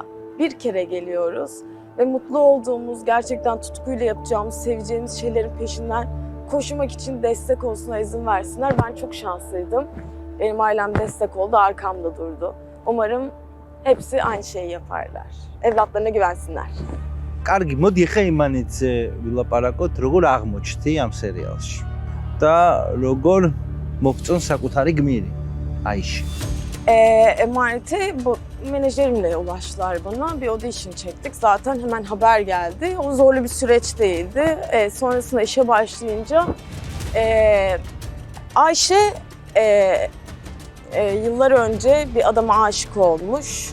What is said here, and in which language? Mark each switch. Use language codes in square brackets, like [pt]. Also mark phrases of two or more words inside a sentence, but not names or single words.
[tr] Bir kere geliyoruz ve mutlu olduğumuz, gerçekten tutkuyla yapacağımız, seveceğimiz şeylerin peşinden koşmak için destek olsuna izin versinler. Ben çok şanslıydım. Benim ailem destek oldu, arkamda durdu. Umarım hepsi aynı şeyi yaparlar. Evlatlarına güvensinler. [ka] კარგი, მოდი ახლა იმანეთზე ვილაპარაკოთ, როგორ აღმოჩნდი ამ სერიალში და როგორ მოგწონს საკუთარი გმირი, აიში. [tr] Emanete bu menajerimle ulaştılar bana. Bir audition çektik. Zaten hemen haber geldi. O zorlu bir süreç değildi. Sonrasında işe başlayınca Ayşe yıllar önce bir adama aşık olmuş.